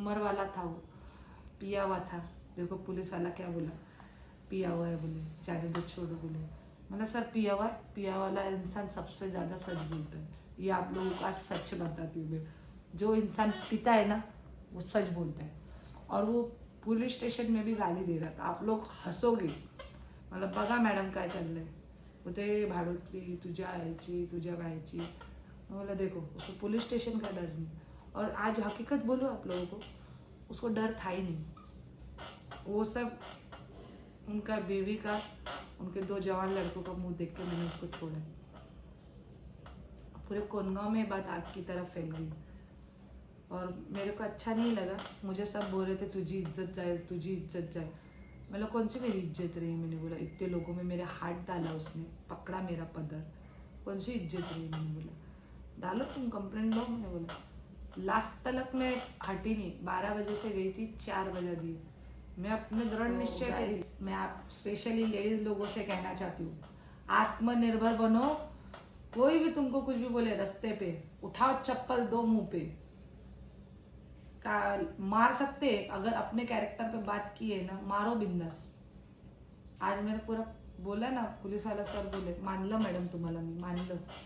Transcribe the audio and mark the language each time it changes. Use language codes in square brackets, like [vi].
[hi] उम्र वाला था वो, पिया हुआ था. देखो पुलिस वाला क्या बोला, पिया हुआ है, बोले जाने दो छोड़ो. बोले मतलब सर पिया वाला इंसान सबसे ज़्यादा सच बोलता है. ये आप लोगों का सच बताती हूँ मैं, जो इंसान पीता है ना वो सच बोलता है. और वो पुलिस स्टेशन में भी गाली दे रहा था. आप लोग हंसोगे, मतलब [mr] बघा मॅडम काय चाललंय, [hi] बोलते [mr] भाडोत्री तुझ्या व्हायची. [hi] बोला देखो उसको पुलिस स्टेशन का डर नहीं. और आज हकीकत बोलो आप लोगों को, उसको डर था ही नहीं. वो सब उनका बीवी का, उनके 2 जवान लड़कों का मुंह देख के मैंने उसको छोड़ा. पूरे कोनगांव में बात आग की तरफ फैल गई और मेरे को अच्छा नहीं लगा. मुझे सब बोल रहे थे तुझी इज्जत जाए. मतलब कौन सी मेरी इज्जत रही. मैंने बोला इतने लोगों में मेरे हाथ डाला, उसने पकड़ा मेरा पदर, कौन सी इज्जत रही. मैंने बोला डालो तुम कंप्लेंट लो. मैंने बोला लास्ट तक मैं हटी नहीं. 12 बजे से गई थी, 4 बजे दी. मैं अपने दृढ़ निश्चय पे. मैं आप स्पेशली लेडीज लोगों से कहना चाहती हूँ, आत्मनिर्भर बनो. कोई भी तुमको कुछ भी बोले रास्ते पे, उठाओ चप्पल, दो मुंह पे. मार सकते अगर अपने कैरेक्टर पे बात की है ना, मारो बिंदास. आज मैंने पूरा बोला ना, पुलिस वाला सर बोले [mr] मानलं मॅडम तुम्हाला, मी मानलं.